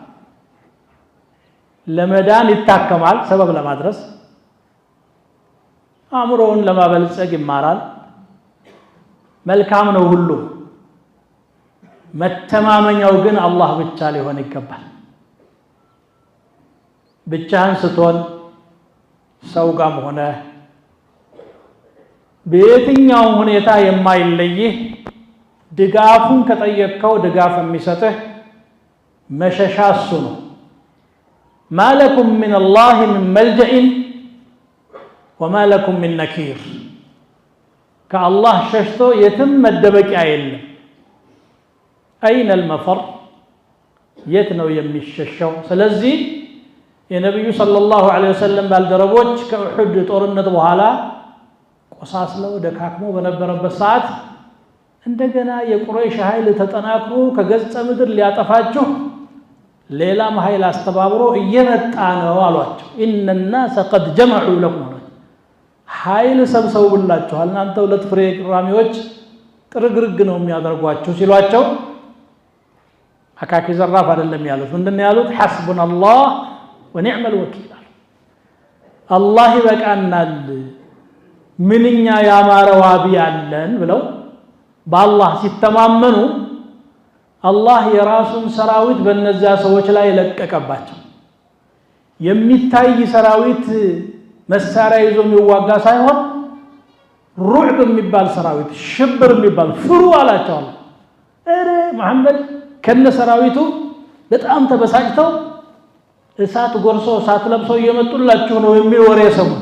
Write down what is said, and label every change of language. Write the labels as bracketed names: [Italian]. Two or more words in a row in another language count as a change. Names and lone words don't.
[Amharic] ለመዳን ይታከማል ሰበብ ለማድረስ አእምሮውን ለማበልጸግ ይማራል መልካም ነው ሁሉ መተማመኛው ግን አላህ ብቻ ሊሆን ይገባል ብቻህን ስትሆን ሰው ጋርም ሆነ በየትኛው ሁኔታ የማይለይህ ድጋፉን ከጠየቅከው ድጋፍ የሚሰጥህ መሸሻ እሱ ነው [Arabic] ما لكم من الله من ملجأ وما لكم من نكير كالله [Amharic] ሸሽቶ የትም መደበቂያ የለም [Arabic] أين المفر [Amharic] የት ነው የሚሸሸው ስለዚህ የነብዩ [Arabic] صلى الله عليه وسلم [Amharic] ባልደረቦች ከኡሁድ ጦርነት በኋላ ቆሳስለው ደካክሞ በነበረበት ሰዓት እንደገና የቁረይሽ ኃይል ተጠናክሮ ከገጸ ምድር ሊያጠፋቸው ሌላም ኃይል አስተባብሮ እየመጣ ነው አሏቸው [Arabic] إن الناس قد جمعوا لكم [Amharic] ኃይል ሰብስበውላችኋል እናንተ ሁለት ፍሬ ቅራሚዎች ጥርግርግ ነው የሚያደርጓቸው ሲሏቸው አካኪ ዘራፍ አይደለም ያሉት ምንድነው ያሉት [Arabic] حسبنا الله ونعم الوكيل [Amharic] الله ይበቃናል ምንኛ ያማረ ዋቢ ያለን ብለው በአላህ ሲተማመኑ አላህ የራሱን ሰራዊት በእነዛ ሰዎች ላይ ለቀቀባቸው የሚታይ ሰራዊት መሳሪያ ይዞ የሚዋጋ ሳይሆን ሩዕብ የሚባል ሰራዊት ሽብር የሚባል ፍሩ አላቸው እረ መሐመድ ከነ ሰራዊቱ በጣም ተበሳጭተው እሳት ጎርሶ እሳት ለብሰው እየመጡላችሁ ነው የሚል ወሬ ሰሙ